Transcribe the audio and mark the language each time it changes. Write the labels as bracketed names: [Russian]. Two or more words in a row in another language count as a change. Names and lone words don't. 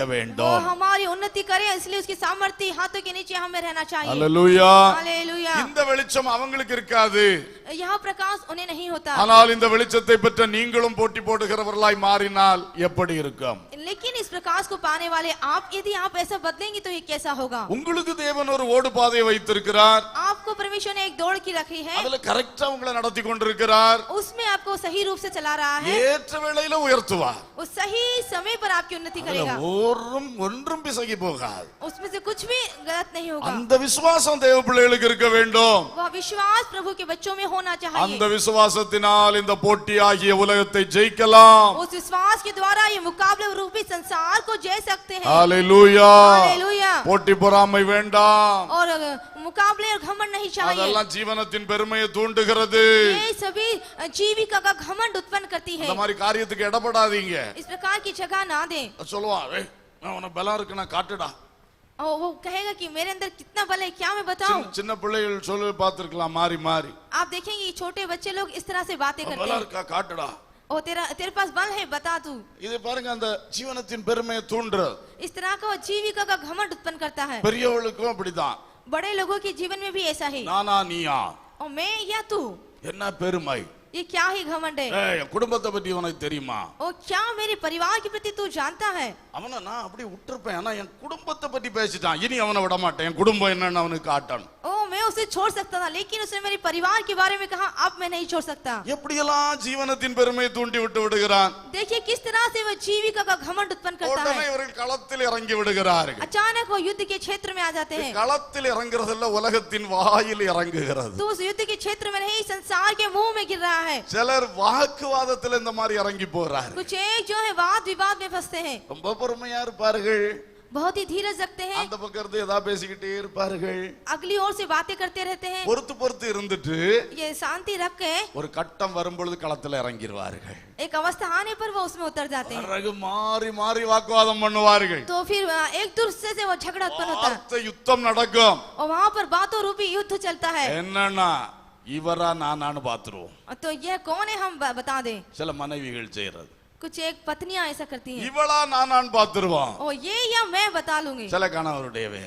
[Hindi] वो [Tamil] வேண்டும். [Hindi] हमारी उन्नति करे इसलिए उसकी सामर्थ्य हाथों के नीचे हमें रहना चाहिए। [Tamil] அல்லேலூயா. [Hindi] हालेलुया। [Tamil] இந்த வெளிச்சம் அவங்களுக்கு இருக்காது, [Hindi] यह प्रकाश उन्हें नहीं होता, [Tamil] ஆனால் இந்த வெளிச்சத்தை பெற்ற நீங்களும் போட்டி போடுகிறவர்களாய் மாறினால் எப்படி இருக்கும்? [Hindi] लेकिन इस प्रकाश को पाने वाले आप यदि आप ऐसा बदलेंगे तो ये कैसा होगा? [Tamil] உங்களுக்கு தேவன் ஒரு ஓடு பாதையை வைத்திருக்கிறார், [Hindi] आपको परमेश्वर ने एक दौड़ की रखी है, [Tamil] அதுல கரெக்டா உங்களை நடத்தி கொண்டிருக்கிறார். [Hindi] उसमें आपको सही रूप से चला रहा है, [Tamil] ஏற்ற வேளையில உயர்த்துவார். [Hindi] वो सही समय पर आपकी उन्नति [Tamil] அதுல [Hindi] करेगा, [Tamil] ஒன்றும் பிசகி போகாது. [Hindi] उसमें से कुछ भी गलत नहीं होगा। [Tamil] அந்த விசுவாசம் தேவ பிள்ளைகளுக்கு இருக்க வேண்டும். [Hindi] वह विश्वास प्रभु के बच्चों में होना [Tamil] அந்த [Hindi] चाहिए। [Tamil] விசுவாசத்தினால் இந்த போட்டியாகிய உலகத்தை ஜெயிக்கலாம். [Hindi] उस विश्वास के द्वारा ये मुकाबले रूपी संसार को जय सकते हैं। [Tamil] ஹalleluya. [Hindi] हालेलुया। [Tamil] போட்டி பொறாமை வேண்டாம். [Hindi] और मुकाबले और घमंड नहीं चाहिए, [Tamil] அதெல்லாம் ஜீவனத்தின் பெருமையை தூண்டுகிறது. [Hindi] ये सभी जीविका का घमंड उत्पन्न करती है। [Tamil] இந்த மாதிரி காரியத்துக்கு இடப்படாதீங்க. [Hindi] इस प्रकार की जगह ना दें। [Tamil] சொல்லுவான், நான் உன பலம் இருக்குன்னா காட்டுடா. [Hindi] और वो कहेगा कि मेरे अंदर कितना बल है क्या मैं बताऊं? [Tamil] சின்ன பிள்ளைகள் சொல்லி பார்த்திருக்கலாம் மாறி மாறி, [Hindi] आप देखेंगे ये छोटे बच्चे लोग इस तरह से बातें करते [Tamil] பலம் [Hindi] हैं, [Tamil] இருக்கா காட்டுடா. [Hindi] ओ तेरे पास बल है बता तू। [Tamil] இது பாருங்க, அந்த ஜீவனத்தின் பெருமையை தூண்டுறது. [Hindi] इस तरह का वो जीविका का घमंड उत्पन्न करता है। [Tamil] பெரியவளுக்கும் அப்படிதான். [Hindi] बड़े लोगों के जीवन में भी ऐसा है, [Tamil] நானா நீயா, [Hindi] और मैं या तू, [Tamil] என்ன பெருமை. [Hindi] ये क्या ही घमंड है? [Tamil] என் குடும்பத்தை பத்தி உனக்கு தெரியுமா? [Hindi] ओ क्या मेरे परिवार के प्रति तू जानता है? [Tamil] அவனை நான் அப்படியே விட்டுருப்பேன், ஆனா என் குடும்பத்தை பத்தி பேசிட்டான், இனி அவனை விட மாட்டேன், என் குடும்பம் என்னன்னு அவனுக்கு காட்டணும். [Hindi] ओ मैं उसे छोड़ सकता था, लेकिन उसने मेरे परिवार के बारे में कहा, अब मैं नहीं छोड़ सकता। [Tamil] எப்படியெல்லாம் ஜீவனத்தின் பெருமையை தூண்டி விட்டு விடுகிறான். [Hindi] देखिए किस तरह से वह जीविका का घमंड उत्पन्न करता [Tamil] உடனே [Hindi] है। [Tamil] இவர்கள் களத்தில் இறங்கி விடுகிறார்கள். [Hindi] अचानक वो युद्ध के क्षेत्र में आ जाते हैं। [Tamil] களத்தில் இறங்குறதல்ல, உலகத்தின் வாயில் இறங்குகிறது. [Hindi] तो उस युद्ध के क्षेत्र में नहीं, संसार के मुंह में गिर रहा है। [Tamil] சிலர் வாக்குவாதத்தில் இந்த மாதிரி இறங்கி போறாரு. [Hindi] कुछ एक जो है वाद विवाद में फंसते हैं, [Tamil] ரொம்ப பொறுமையா இருப்பார்கள், [Hindi] बहुत ही धीरज रखते हैं, [Tamil] அந்த பக்கம் இருந்து ஏதாவது பேசிக்கிட்டே இருப்பார்கள், [Hindi] अगली ओर से बातें करते रहते हैं। [Tamil] பொறுத்து பொறுத்து இருந்துட்டு [Hindi] ये शांति रख के [Tamil] ஒரு கட்டம் வரும்பொழுது களத்துல இறங்கிடுவார்கள். [Hindi] एक अवस्था आने पर वो उसमें उतर जाते हैं। [Tamil] பிறகு மாறி மாறி வாக்குவாதம் பண்ணுவார்கள். [Hindi] तो फिर एक दूसरे से वो झगड़ा उत्पन्न होता है [Tamil] வார்த்தை யுத்தம் நடக்கும். [Hindi] और वहाँ पर बातों रूपी युद्ध चलता है। [Tamil] என்னன்னா இவரா நானான்னு பாத்துருவோம். [Hindi] तो यह कौन है हम बता दें। [Tamil] சில மனைவிகள் செய்யறது, [Hindi] कुछ एक पत्नियां ऐसा करती हैं, [Tamil] இவளா நானான்னு பாத்துருவோம். [Hindi] ओ ये या मैं बता लूंगी। [Tamil] சில கணவருடைய வேலை.